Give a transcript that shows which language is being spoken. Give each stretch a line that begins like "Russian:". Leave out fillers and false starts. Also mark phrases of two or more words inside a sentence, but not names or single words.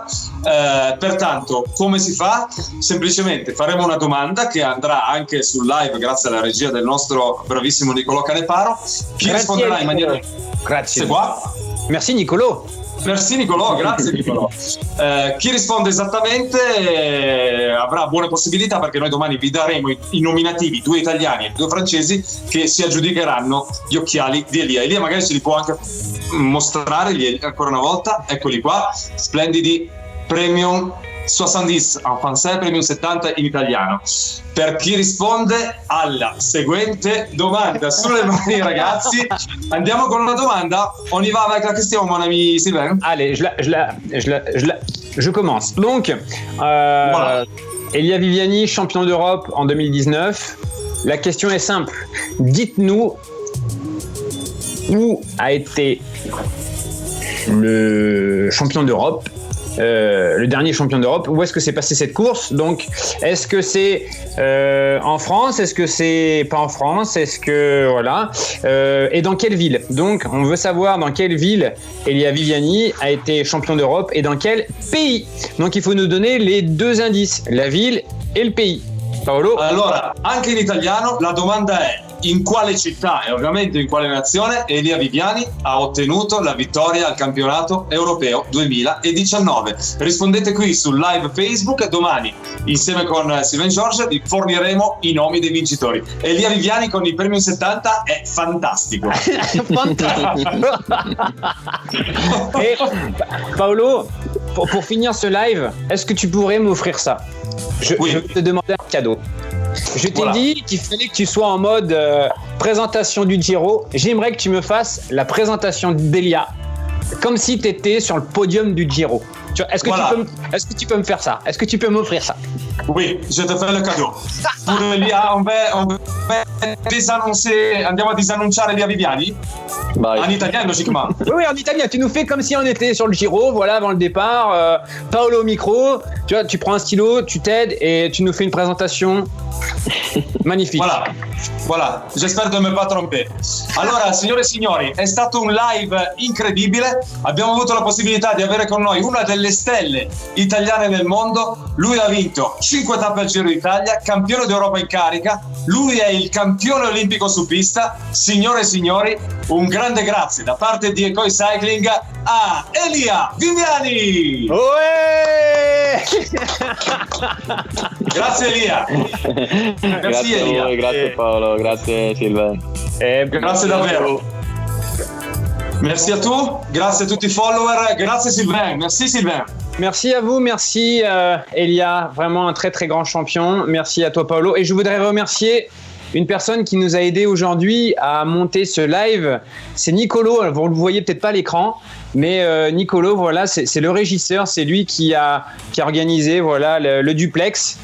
Italian: Pertanto come si fa? Semplicemente faremo una domanda che andrà anche sul live grazie alla regia del nostro bravissimo Nicolò Caneparo. Chi risponderà in maniera... Grazie.
French: C'est quoi? Merci Nicolò.
Italian: Merci Nicolò, grazie Nicolò. Chi risponde esattamente avrà buone possibilità, perché noi domani vi daremo i nominativi, 2 italiani e 2 francesi, che si aggiudicheranno gli occhiali di Elia. Elia magari ce li può anche mostrare ancora una volta, eccoli qua, splendidi Premium 70
French: en français,
Italian: Premium 70 in italiano. Per chi risponde alla seguente domanda, sulle mani ragazzi, andiamo con una domanda.
French: On y va avec la question, mon ami Sylvain. Allez, je commence. Donc, voilà. Elia Viviani, champion d'Europe en 2019. La question est simple. Dites-nous où a été le champion d'Europe, le dernier champion d'Europe. Où est-ce que s'est passée cette course? Donc, est-ce que c'est en France? Est-ce que c'est pas en France? Est-ce que voilà? Et dans quelle ville? Donc, on veut savoir dans quelle ville Elia Viviani a été champion d'Europe et dans quel pays. Donc, il faut nous donner les 2 indices, la ville et le pays. Paolo?
Italian: Allora, anche in italiano la domanda è: in quale città e ovviamente in quale nazione Elia Viviani ha ottenuto la vittoria al campionato europeo 2019? Rispondete qui sul live Facebook e domani insieme con Sylvain Georges vi forniremo i nomi dei vincitori. Elia Viviani con il Premium 70 è fantastico. Fantastico.
French: Et Paolo, pour finir ce live, est-ce que tu pourrais m'offrir ça? Je vais te demander un cadeau. Je t'ai dit qu'il fallait que tu sois en mode présentation du Giro. J'aimerais que tu me fasses la présentation d'Elia comme si tu étais sur le podium du Giro. Est-ce que tu peux me faire ça? Est-ce que tu peux m'offrir ça? Oui, je te fais le cadeau. Pour Elia, on va
Italian: andiamo a disannunciare Elia Viviani? Vai.
French: En italien, logiquement. Oui, en italien, tu nous fais comme si on était sur le Giro, voilà, avant le départ. Paolo au micro, tu vois, tu prends un stylo, tu t'aides et tu nous fais une présentation magnifique. Voilà, j'espère de ne pas tromper.
Italian: Allora, signore e signori, è stato un live incredibile. Abbiamo avuto la possibilità di avere con noi una delle stelle italiane nel mondo. Lui ha vinto 5 tappe al Giro d'Italia, campione d'Europa in carica. Lui è il campione olimpico su pista. Signore e signori, un grande grazie da parte di Ekoi Cycling a Elia Viviani. Grazie Elia. Grazie Elia. a voi, grazie Paolo, grazie Sylvain. Grazie davvero.
French: Merci à tous,
Italian: grazie a tutti i follower, grazie Sylvain, merci Sylvain.
French: Merci à vous, merci Elia, vraiment un très très grand champion. Merci à toi Paolo. Et je voudrais remercier une personne qui nous a aidé aujourd'hui à monter ce live. C'est Nicolo, vous ne le voyez peut-être pas à l'écran, mais Nicolo, voilà, c'est le régisseur, c'est lui qui a organisé voilà, le duplex.